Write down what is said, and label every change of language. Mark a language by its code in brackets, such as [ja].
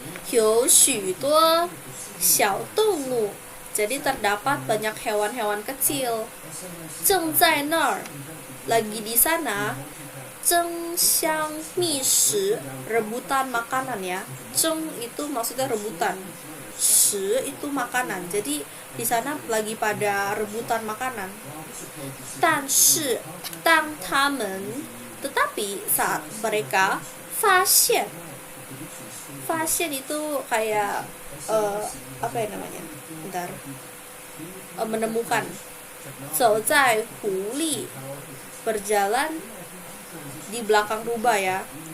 [zh] 有许多小动物, [id] jadi terdapat banyak hewan-hewan kecil. [zh] 正在那儿, [id] lagi di sana. [zh] 争相觅食, [id] rebutan makanan ya. 争 itu maksudnya rebutan, 食 itu makanan. Jadi di sana lagi pada rebutan makanan. [zh] 但是当他们 [id] tetapi saat mereka [zh] 发现 [id] Fashion itu kayak apa ya namanya? Bentar. Menemukan. [zh] 走在狐狸 [id] berjalan di belakang rubah ya.